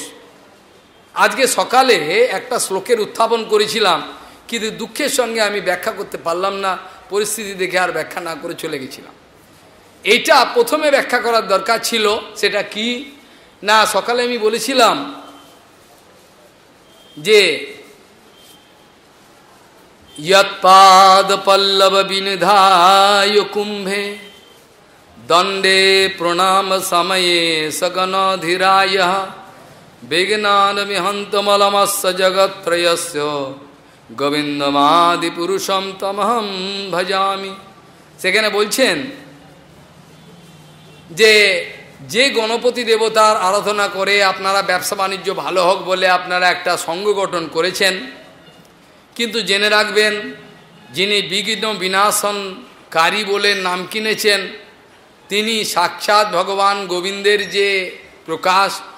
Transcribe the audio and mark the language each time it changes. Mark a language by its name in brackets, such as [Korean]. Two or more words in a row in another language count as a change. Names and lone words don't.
[Bangla] আজকে সকালে একটা শ্লোকের উত্থাপন করেছিলাম, কিন্তু দুঃখের সঙ্গে আমি ব্যাখ্যা করতে পারলাম না, পরিস্থিতি দেখে আর ব্যাখ্যা না করে চলে গেছিলাম। এইটা প্রথমে ব্যাখ্যা করার দরকার ছিল। সেটা কি না, সকালে আমি বলেছিলাম যে [Sanskrit] यत्पाद पल्लव विनिधाय कुंभे दंडे प्रणाम समये सगनधिराय विघ्नान विहंतमलमस्य जगत्त्रयस्य गोविंदमादि पुरुषम तमहम भजामि। [Bangla] সেখানে বলছেন যে গণপতি দেবতার আরাধনা করে আপনারা ব্যবসা বাণিজ্য ভালো হোক বলে আপনারা একটা সংঘ গঠন করেছেন, কিন্তু জেনে রাখবেন যিনি বিঘ্ন বিনাশনকারী বলে নাম কিনেছেন তিনি সাক্ষাৎ ভগবান গোবিন্দের যে প্রকাশ